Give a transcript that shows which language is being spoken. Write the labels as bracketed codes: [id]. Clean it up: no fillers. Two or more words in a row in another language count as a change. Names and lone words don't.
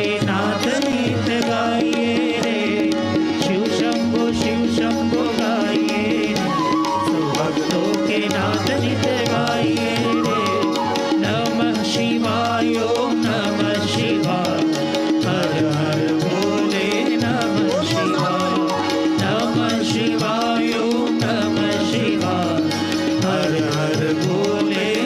[hi] नाथ नृत्य गाइए रे शिव शंभो गाइए सब भक्तों के नाथ नृत्य गाइए रे [sa] नमः शिवाय ओम नमः शिवाय [hi] हर हर बोले [sa] नमः शिवाय ओम नमः शिवाय [hi] हर हर बोले